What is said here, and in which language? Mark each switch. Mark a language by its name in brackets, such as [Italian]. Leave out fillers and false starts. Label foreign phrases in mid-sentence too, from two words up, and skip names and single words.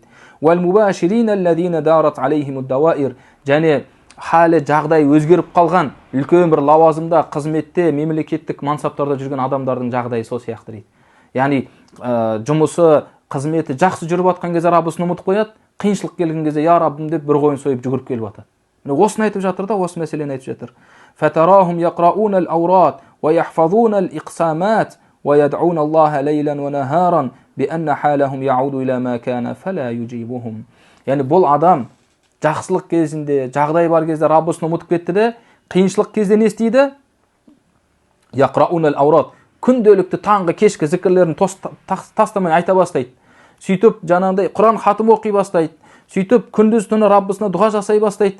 [Arabic] والمباشرين الذين دارت عليهم الدوائر, [Kazakh] және халі жағдай өзгеріп қалған, үлкен бір лауазымда, қызметте, мемлекеттік мансаптарда жүрген адамдардың жағдайы сол сияқты дейді. Яғни жұмысы, қызметі жақсы жүріп жатқан кезде Раббысын ұмытып қояды, қиыншылық келген кезде я Раббым деп бір қойын сойып жүгіріп келіп жатады. Осыны айтып жатыр да, осы мәселені айтып жатыр. [Arabic] فتراهم يقرؤون الأوراد ويحفظون الأقسامات ويدعون الله ليلا ونهارا بأن حالهم يعود إلى ما كان فلا يجيبهم. [Kazakh] Яғни бұл адам жақсылық кезінде, жағдай бар кезде Раббысын ұмытып кетті де, қиыншылық кезде не істейді? [Arabic] يقرؤون الأوراد. [Kazakh] Күнделікті таңғы кешкі зікірлерін тастамай айта бастайды. Сөйтіп жаңағыдай Құран хатым оқи бастайды. Сөйтіп күндіз түні Раббысына дұға жасай бастайды.